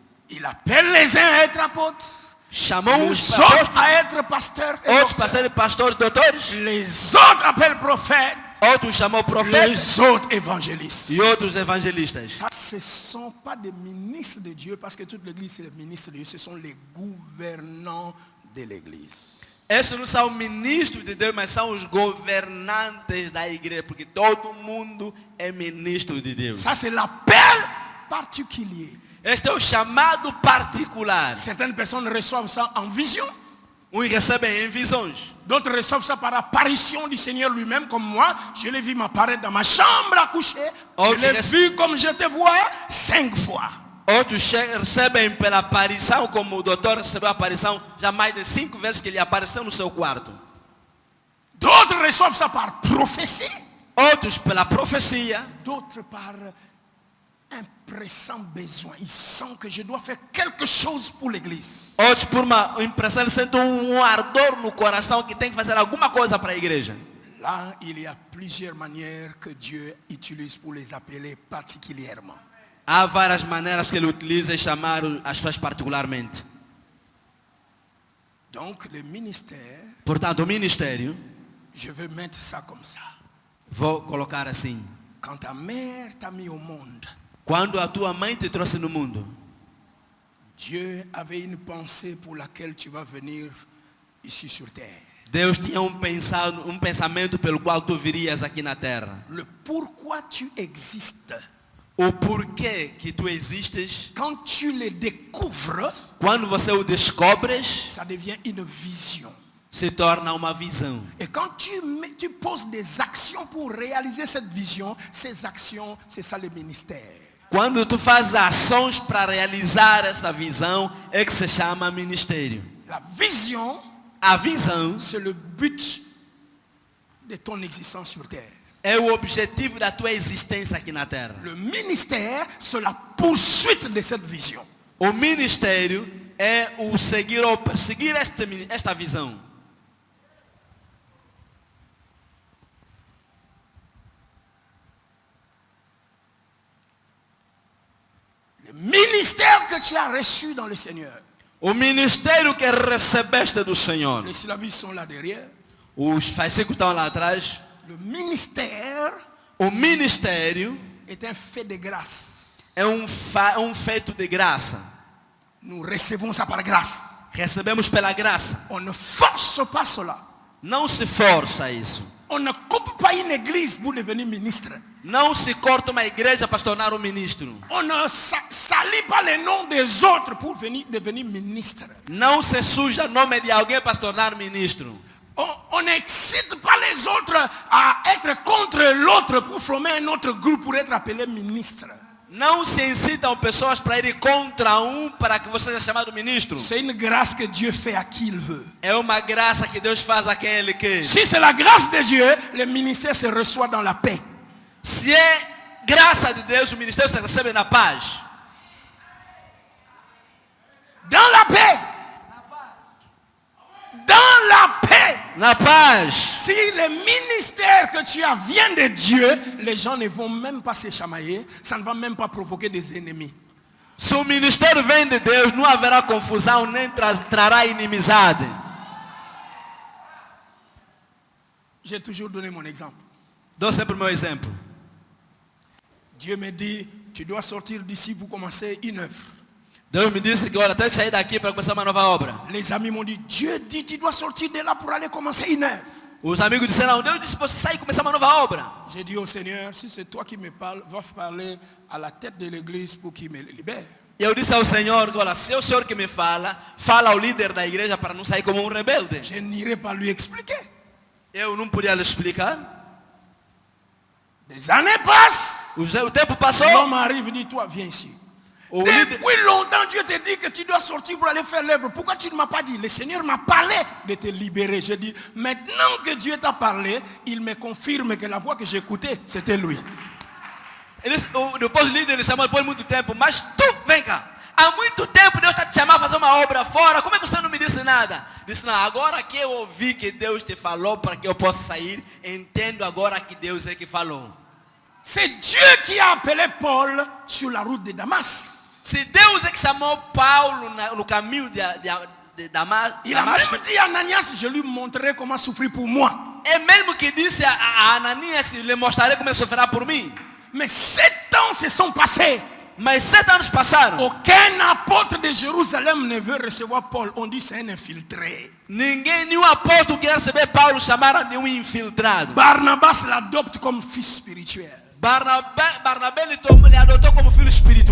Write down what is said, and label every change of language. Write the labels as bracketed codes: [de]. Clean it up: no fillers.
[fr] Il appelle les uns à être apôtres, [pt] Chamou [fr] les [pt] os [fr] autres à être pasteurs, et [pt] outros pastores, pastores, doutores. [fr] les autres appellent prophètes, [pt] Outros chamou profetas [fr] les autres évangélistes. [pt] e outros evangelistas. [fr] Ça, ce ne sont pas des ministres de Dieu, parce que toute l'église, c'est les ministres de Dieu, ce sont les gouvernants de l'église. [pt] Esses não são ministros de Deus, mas são os governantes da igreja, porque todo mundo é ministro de Deus. [fr] Ça, c'est l'appel particulier. [pt] Este é o chamado particular. [fr] Certaines personnes reçoivent ça en vision, [pt] Uns recebem em visões, [fr] d'autres reçoivent ça par apparition du Seigneur lui-même, comme moi. Je l'ai vu m'apparaître dans ma chambre à coucher. Oh, Je l'ai [en] yes. [fr] vu comme je te vois 5 fois. [pt] outros recebem pela aparição, como o doutor recebeu a aparição já mais de 5 vezes que ele apareceu no seu quarto. [fr] D'autres reçoivent ça par prophétie, [pt] Outros pela profecia, [fr] d'autres par un pressant besoin. Ils sentent que je dois faire quelque chose pour l'église. [pt] outros por uma impressão, eles sentem ardor no coração que tem que fazer alguma coisa para a igreja. [fr] Là, il y a plusieurs manières que Dieu utilise pour les appeler particulièrement. [pt] Há várias maneiras que ele utiliza e chamar as pessoas particularmente. [fr] Donc, le ministère, [pt] Portanto, o ministério, [fr] je veux mettre ça comme ça. [pt] vou colocar assim. [fr] Quand ta mère t'a mis au monde, [pt] Quando a tua mãe te trouxe no mundo, [fr] Dieu avait une pensée pour laquelle tu vas venir ici sur terre. [pt] Deus tinha um pensamento pelo qual tu virias aqui na terra. [fr] Le pourquoi tu existes, [pt] O porquê que tu existes, [fr] quand tu le découvres, [pt] quando você o descobres, [fr] ça devient une vision. [pt] se torna uma visão. [fr] Et quand tu poses des actions pour réaliser cette vision, ces actions, c'est ça le ministère. [pt] Quando tu fazes ações para realizar essa visão, é que se chama ministério. [fr] La vision, [pt] A visão [fr] c'est le but de ton existence sur terre. [pt] é o objetivo da tua existência aqui na terra. [fr] Le ministère, c'est la poursuite de cette vision. [pt] O ministério é o seguir ou perseguir esta visão. [fr] Le ministère que tu as reçu dans le Seigneur. [pt] O ministério que recebeste do Senhor. [fr] Les syllabus sont là derrière. [pt] Os fascículos estão lá atrás. [fr] Le ministère [pt] O ministério [fr] est un fait de grâce. [pt] é um feito de graça. [fr] Nous recevons ça par grâce. [pt] Recebemos pela graça. [fr] On ne force pas cela. [pt] Não se força isso. [fr] On ne coupe pas une église pour devenir ministre. [pt] Não se corta uma igreja para se tornar um ministro. [fr] On ne salit pas les noms des autres pour devenir ministre. [pt] Não se suja o nome de alguém para se tornar ministro. [fr] On n'excite pas les autres à être contre l'autre pour former un autre groupe pour être appelé ministre. [pt] Não se incitam pessoas para irem contra para que você seja chamado ministro. [fr] C'est une grâce que Dieu fait à qui il veut. [pt] É uma graça que Deus faz a quem Ele quer. [fr] Si c'est la grâce de Dieu, le ministère se reçoit dans la paix. [pt] Se é graça de Deus, o ministério se recebe na paz. [fr] Dans la paix. Dans la paix. [pt] Na paz. [fr] Si le ministère que tu as vient de Dieu, les gens ne vont même pas se chamailler, ça ne va même pas provoquer des ennemis. [pt] Se o ministério vem de Deus, não haverá confusão, nem trará inimizade. [fr] J'ai toujours donné mon exemple. [pt] Dou sempre o meu exemplo. [fr] Dieu me dit, tu dois sortir d'ici pour commencer une œuvre. [pt] Deus me disse que olha, tem que sair daqui para começar uma nova obra. [fr] Les amis m'ont dit, Dieu dit, tu dois sortir de là pour aller commencer une œuvre. [pt] Os amigos disseram, Deus disse para você sair e começar uma nova obra. [fr] J'ai dit au Seigneur, si c'est toi qui me parles, va parler à la tête de l'église pour qu'il me libère. [pt] E eu disse ao Senhor, olha, se é o Senhor que me fala, fala ao líder da igreja para não sair como um rebelde. [fr] Je n'irai pas lui expliquer. [pt] Eu não podia lhe explicar. [fr] Des années passent. [pt] O tempo passou. [fr] L'homme arrive et dit, toi, viens ici. [pt] O líder, [fr] Depuis longtemps, Dieu te dit que tu dois sortir pour aller faire l'œuvre. Pourquoi tu ne m'as pas dit? Le Seigneur m'a parlé de te libérer. J'ai dit, maintenant que Dieu t'a parlé, il me confirme que la voix que j'écoutais, c'était lui. [pt] depois o líder lhe chamou depois de muito tempo, mas tu, vem cá. Há muito tempo Deus está te chamando a fazer uma obra fora. Como é que você não me disse nada? Disse, não, agora que eu ouvi que Deus te falou para que eu possa sair, entendo agora que Deus é que falou. [fr] C'est Dieu qui a appelé Paul sur la route de Damas. [pt] Se Deus é que chamou Paulo no caminho de Damasco, [fr] Il a même dit à Ananias, je lui montrerai comment souffrir pour moi. [pt] é mesmo que disse a Ananias, lhe mostrarei como ele sofrerá por mim. [fr] Mais 7 ans se sont passés. [pt] Mas 7 anos passaram. [fr] Aucun apôtre de Jérusalem ne veut recevoir Paul. On dit c'est un infiltré. [pt] Nenhum apóstolo quer receber Paulo, chamaram de um infiltrado. [fr] Barnabas l'adopte comme fils spirituel. [pt] Barnabé lhe adotou como filho espiritual.